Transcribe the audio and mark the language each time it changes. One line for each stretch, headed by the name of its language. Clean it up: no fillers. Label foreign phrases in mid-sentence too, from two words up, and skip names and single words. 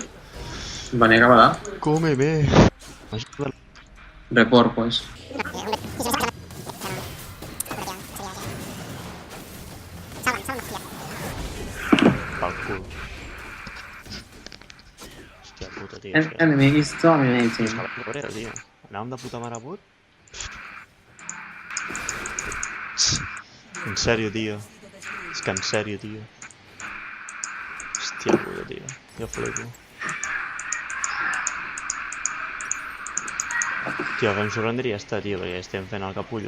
Catalan: Venia cap allà.
Spanish: Cómeme. Report, pues.
Catalan: Pel cul. Hòstia puta, tio.
English: Enemy is dominating.
Catalan: Corea, tio. Anàvem de puta mare a bot? En sèrio, tio. És que en sèrio, tio. Hòstia puta, tio. Jo flipo. Tio, fem surrender i ja està, tio, perquè estem fent el capullo.